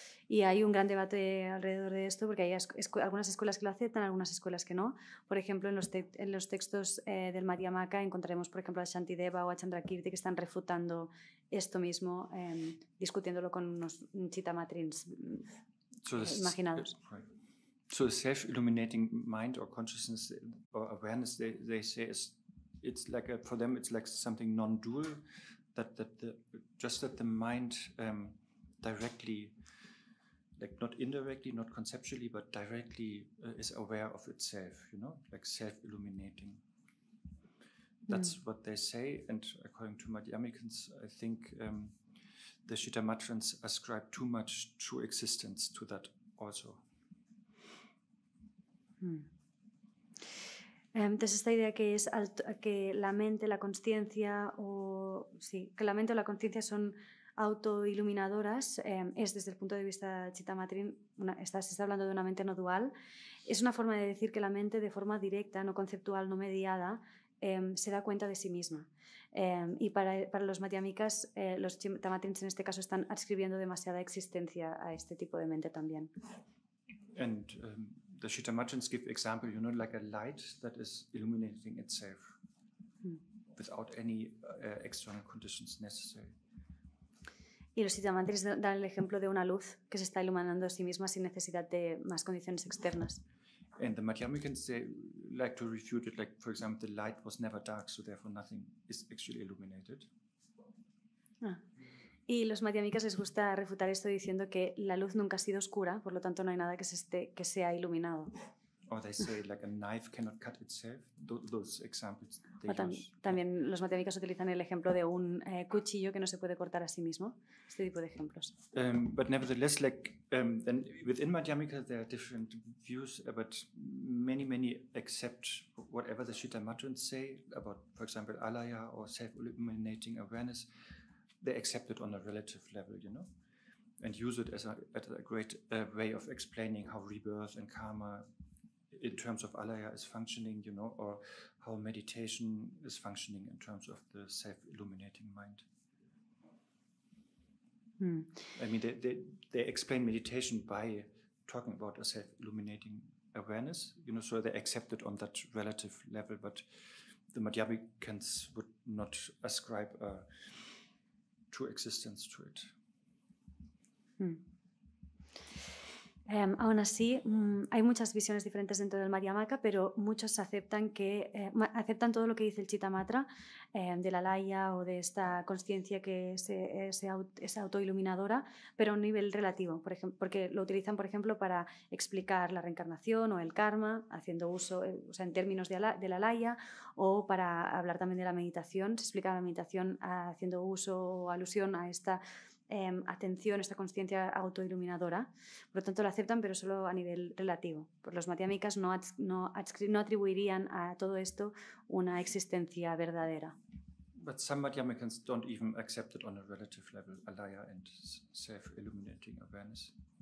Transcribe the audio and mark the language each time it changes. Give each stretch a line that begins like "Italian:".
Spanish: Y hay un gran debate alrededor de esto porque hay algunas escuelas que lo aceptan, algunas escuelas que no. Por ejemplo, en los textos del Madhyamaka encontraremos, por ejemplo, a Shantideva o a Chandrakirti que están refutando esto mismo, discutiéndolo con unos Chittamatrins imaginados.
English: So the self-illuminating mind or consciousness or awareness, they say, it's like for them it's like something non-dual, that the mind directly, like not indirectly, not conceptually, but directly is aware of itself, like self-illuminating. That's what they say, and according to Madhyamikans, I think the Chittamatrins ascribe too much true existence to that also.
Spanish: Entonces esta idea que la mente, la conciencia que la mente o la conciencia son autoiluminadoras es desde el punto de vista Chittamatrin, se está hablando de una mente no dual, es una forma de decir que la mente de forma directa, no conceptual, no mediada, se da cuenta de sí misma. Y para los Madhyamikas, los Chittamatrins en este caso están adscribiendo demasiada existencia a este tipo de mente también.
English: And the Chittamatrins give example, like a light that is illuminating itself without any external conditions necessary.
Spanish: Y los Chittamatrins dan el ejemplo de una luz que se está iluminando a sí misma sin necesidad de más condiciones externas.
English: And the Madhyamikans, they like to refute it, like, for example, the light was never dark, so therefore nothing is actually illuminated.
Spanish: Y los Madhyamikas les gusta refutar esto diciendo que la luz nunca ha sido oscura, por lo tanto no hay nada que sea iluminado.
English: Or they say like a knife cannot cut itself. Those examples they use.
Spanish: También los Madhyamikas utilizan el ejemplo de un cuchillo que no se puede cortar a sí mismo. Este tipo de ejemplos.
English: But nevertheless, then within Madhyamika there are different views, but many accept whatever the Chittamatrins say about, for example, alaya or self-illuminating awareness. They accept it on a relative level, and use it as a great way of explaining how rebirth and karma in terms of alaya is functioning, or how meditation is functioning in terms of the self-illuminating mind. I mean, they explain meditation by talking about a self-illuminating awareness, so they accept it on that relative level, but the Madhyamikans would not ascribe a true existence to it.
Spanish: Aún así, hay muchas visiones diferentes dentro del Madhyamaka, pero muchos aceptan todo lo que dice el Chittamatra de la laya o de esta consciencia que es autoiluminadora, pero a un nivel relativo, por ejemplo, porque lo utilizan, por ejemplo, para explicar la reencarnación o el karma, haciendo uso, en términos de la laya, o para hablar también de la meditación. Se explica la meditación haciendo uso o alusión a esta atención, esta conciencia autoiluminadora. Por lo tanto, lo aceptan, pero solo a nivel relativo. Los Madhyamikas no atribuirían a todo esto una existencia verdadera.
English: But some Madhyamikans don't even accept it on a relative level, alaya and self-illuminating awareness.